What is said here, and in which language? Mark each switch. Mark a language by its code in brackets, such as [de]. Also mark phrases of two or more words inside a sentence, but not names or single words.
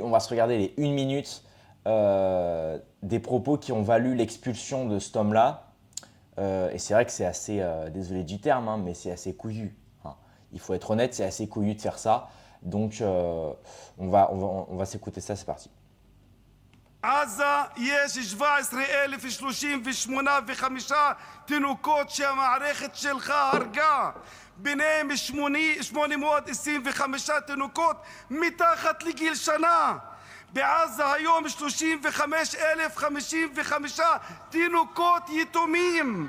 [fr] On va se regarder les 1 minute des propos qui ont valu l'expulsion de cet homme-là. Et c'est vrai que c'est assez, désolé du terme, hein, mais c'est assez couillu. Hein. Il faut être honnête, c'est assez couillu de faire ça. Donc, on va s'écouter ça, c'est parti. [he] עזה יש 17,035 תינוקות שהמערכת שלך הרגה, ביניהם 825 תינוקות מתחת לגיל שנה. בעזה היום 35,055 תינוקות יתומים.